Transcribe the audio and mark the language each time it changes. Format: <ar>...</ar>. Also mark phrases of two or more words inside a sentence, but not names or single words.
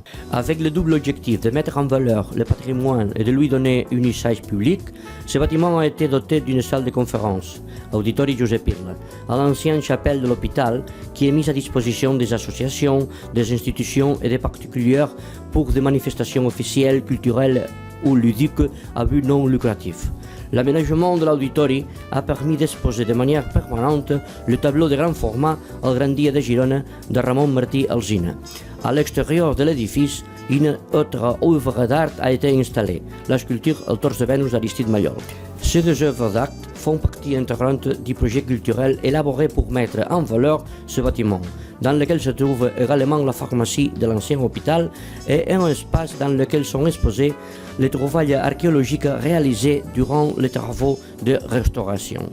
<fr>Avec le double objectif de mettre en valeur le patrimoine et de lui donner un usage public, ce bâtiment a été doté d'une salle de conférence, Auditori Josep Irla, à l'ancienne chapelle de l'hôpital, qui est mise à disposition des associations, des institutions et des particuliers pour des manifestations officielles, culturelles ou ludiques à but non lucratif. L'aménagement de l'auditori a permis d'exposer de manière permanente le tableau de grand format El Gran Dia de Girona de Ramon Martí Alsina. À l'extérieur de l'édifice, une autre œuvre d'art a été installée, la sculpture El Torse de Vénus d'Aristide Maillol. Ces deux œuvres d'art font partie intégrante du projet culturel élaboré pour mettre en valeur ce bâtiment, dans lequel se trouve également la pharmacie de l'ancien hôpital et un espace dans lequel sont exposées les trouvailles archéologiques réalisées durant les travaux de restauration.</fr>